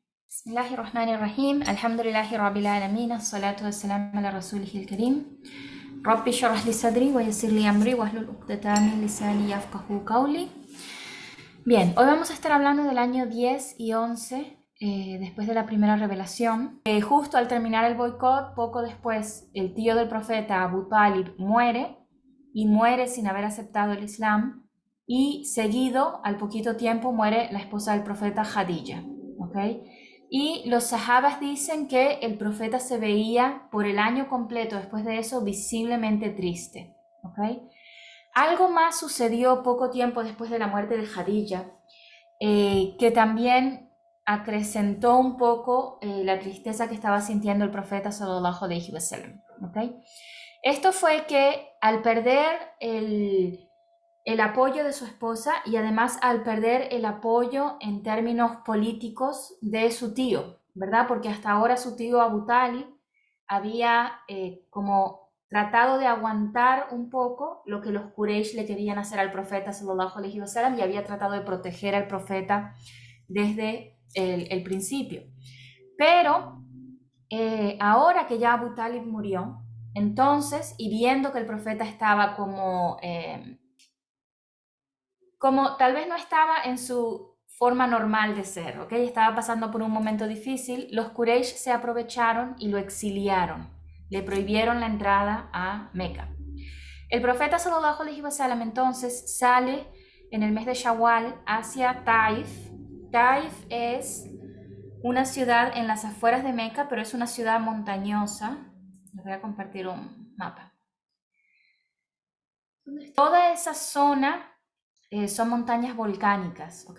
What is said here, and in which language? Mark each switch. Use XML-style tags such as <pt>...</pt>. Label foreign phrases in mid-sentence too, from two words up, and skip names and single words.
<ar>بسم الله الرحمن الرحيم. الحمد لله رب العالمين. الصلاة والسلام على رسوله الكريم. رب اشرح لي صدري ويسر لي أمري واحلل عقدة من لساني يفقهوا قولي.</ar> <es>Bien, hoy vamos a estar hablando del año 10 y 11, después de la primera revelación. Justo al terminar el boicot, poco después, el tío del profeta Abu Talib muere, y muere sin haber aceptado el Islam, y seguido, al poquito tiempo, muere la esposa del profeta Khadija. ¿Okay? Y los sahabas dicen que el profeta se veía por el año completo después de eso visiblemente triste. ¿Okay? Algo más sucedió poco tiempo después de la muerte de Khadija, que también acrecentó un poco la tristeza que estaba sintiendo el profeta</es> <ar>صلى الله عليه وسلم.</ar> <es>¿Okay? Esto fue que al perder el apoyo de su esposa y además al perder el apoyo en términos políticos de su tío, ¿verdad? Porque hasta ahora su tío Abu Talib había como tratado de aguantar un poco lo que los Quraysh le querían hacer al profeta</es> <ar>صلى الله عليه وسلم,</ar> <es>y había tratado de proteger al profeta desde el principio. Pero ahora que ya Abu Talib murió, entonces, y viendo que el profeta estaba como tal vez no estaba en su forma normal de ser, ¿ok? Estaba pasando por un momento difícil, los Quraysh se aprovecharon y lo exiliaron, le prohibieron la entrada a Meca. El profeta</es> <ar>صلى الله عليه وسلم</ar> <es>entonces sale en el mes de Shawwal hacia Taif. Taif es una ciudad en las afueras de Meca, pero es una ciudad montañosa. Les voy a compartir un mapa. Toda esa zona son montañas volcánicas, ¿ok?</es>